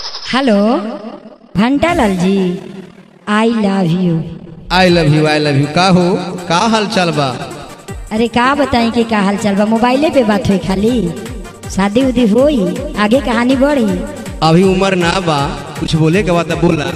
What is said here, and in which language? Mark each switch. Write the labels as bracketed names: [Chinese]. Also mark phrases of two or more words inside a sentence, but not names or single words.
[Bhojpuri] हेलो घंटालाल जी, [English] I love you. I love you, I love you. [Bhojpuri] का हो, का हाल चाल बा? अरे का बताई कि का हाल चाल बा, मोबाइले पे बात हुई खाली। शादी उदी होई, आगे कहानी बढ़ी। अभी उम्र ना बा, कुछ बोले के बाद बोला।